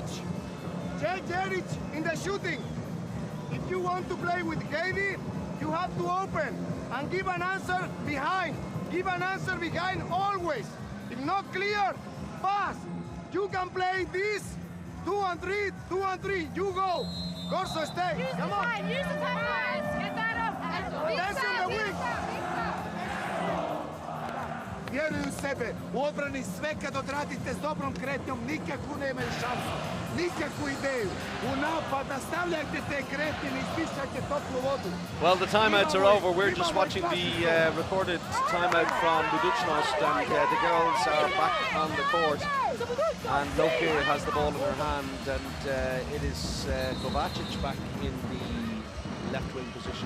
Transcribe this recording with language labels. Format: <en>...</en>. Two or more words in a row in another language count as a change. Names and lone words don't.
<en>Check Gyori in the shooting. If you want to play with Katie, you have to open and give an answer behind. Give an answer behind always. If not clear, pass. You can play this 2 and 3, 2 and 3. You go. Corso, stay. Use Come the on. time, use the time, guys. Get that up. Attention the wing.</en> <sr>Vjeruju u sebe, u odbrani sve kad odradite s dobrom kretnjom, nikakvu nemaju šansu, nikakvu ideju. U napad nastavljajte te kretnje, ne ispišajte toplu vodu.</sr> <en>Well, the timeouts are over. We're just watching the recorded timeout from Budućnost, and the girls are back on the court. And Loki has the ball in her hand, and it is Kovacic back in the left wing position.</en>